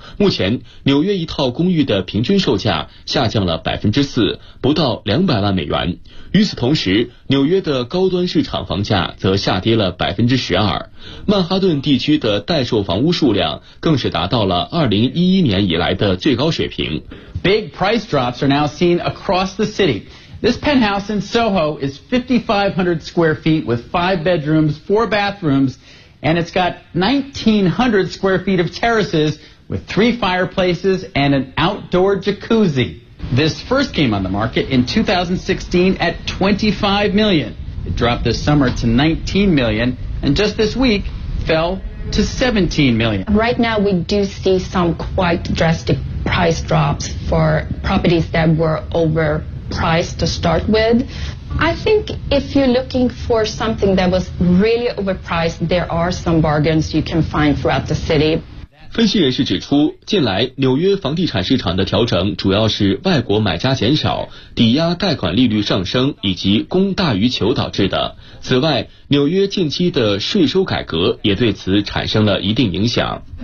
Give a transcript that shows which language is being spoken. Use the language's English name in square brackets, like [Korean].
[Chinese] 目前纽约一套公寓的平均售价下降了 4%， 不到200万美元。与此同时，纽约的高端市场房价则下跌了 12%， 曼哈顿地区的待售房屋数量更是达到了2011年以来的最高水平。 [English] Big price drops are now seen across the city. This penthouse in Soho is 5,500 square feet with 5 bedrooms, 4 bathrooms, and it's got 1,900 square feet of terraces with 3 fireplaces and an outdoor jacuzzi. This first came on the market in 2016 at $25 million. It dropped this summer to $19 million, and just this week fell to $17 million. Right now, we do see some quite drastic price drops for properties that were overpriced to start with. I think if you're looking for something that was really overpriced, there are some bargains you can find throughout the city. [Chinese] 分析人士指出，近来纽约房地产市场的调整主要是外国买家减少、抵押贷款利率上升以及供大于求导致的。此外，纽约近期的税收改革也对此产生了一定影响。